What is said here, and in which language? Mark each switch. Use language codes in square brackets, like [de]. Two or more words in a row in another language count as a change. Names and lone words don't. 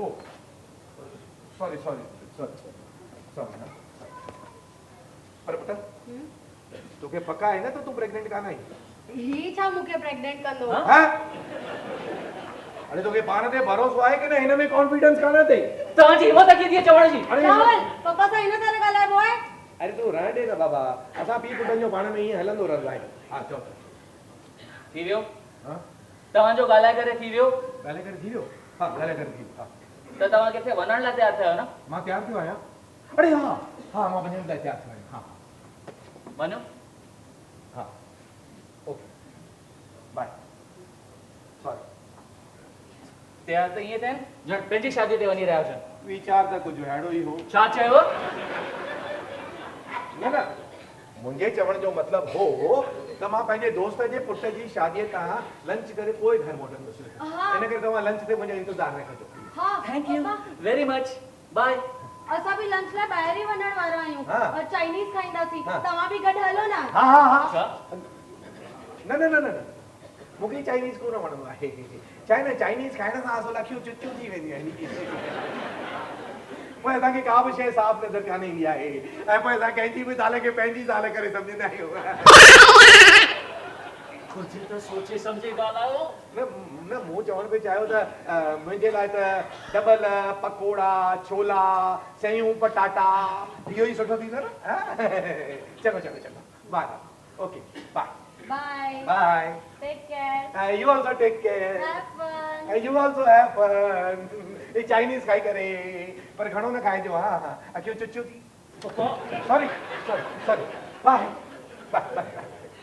[en] oh sorry [sd] पर पुट तोखे पक्का आहे न त तूं प्रेग्नेंट कान आई ही छा मूंखे प्रेग्नेंट कंदो हां अरे तोखे पाण ते भरोसो आहे कि न हिन में कॉन्फिडेंस कान अथई तव्हांजी हिम्मत कीअं थी चवण जी राहुल पापा सां हिन तरह ॻाल्हाइबो आहे अरे तूं रहण ॾे न बाबा असां पीउ पुटनि जो पाण में ईअं हलंदो रहंदो आहे हा चओ थी वियो हां तव्हांजो ॻाल्हाए करे थी वियो ॻाल्हाए करे थी वियो हा ॻाल्हाए करे थी वियो हा त तव्हां किथे वञण लाइ तयार थियो न मां तयार थियो आहियां अरे हा मां वञण लाइ तयार थियो आहियां हा वञो हा [en] okay bye sorry [sd] तयार त ईअं थियनि ॼण पंहिंजी शादी ते वञी रहिया हुजनि वीचार त कुझु अहिड़ो ई हो छा चयो न मुंहिंजे चवण जो मतिलबु हो त मां पंहिंजे दोस्त जे पुट जी शादीअ तां लंच करे पोइ घर मोटंदुसि इन करे तव्हां लंच ते मुंहिंजो इंतज़ारु न कजो हा [en] thank you very much bye [sd] असां बि लंच लाइ ॿाहिरि ई वञण वारा आहियूं हाँ। चाइनीज़ खाईंदासीं हाँ। तव्हां बि गॾु हलो न हा छा न मूंखे चाइनीज़ कोन वणंदो आहे छा आहे न चाइनीज़ खाइण सां असुल अखियूं चुचियूं थी वेंदियूं आहिनि पोइ असांखे का बि शइ साफ़ नज़र कान ईंदी आहे ऐं पोइ असां कंहिंजी बि ज़ाल खे पंहिंजी ज़ाल करे सम्झंदा आहियूं कुझु त सोचे सम्झे ॻाल्हायो न मूं चवण बि चाहियो त मुंहिंजे लाइ त डबल पकोड़ा छोला सयूं पटाटा इहो ई सुठो थींदो न चलो [en] bye okay bye [sd] बाय बाय [en] take care you also take care have fun you also have fun [sd] ये चाइनीज खाई करे पर घणो न खाइजो हा अखियूं चुचियूं थी [en] sorry bye bye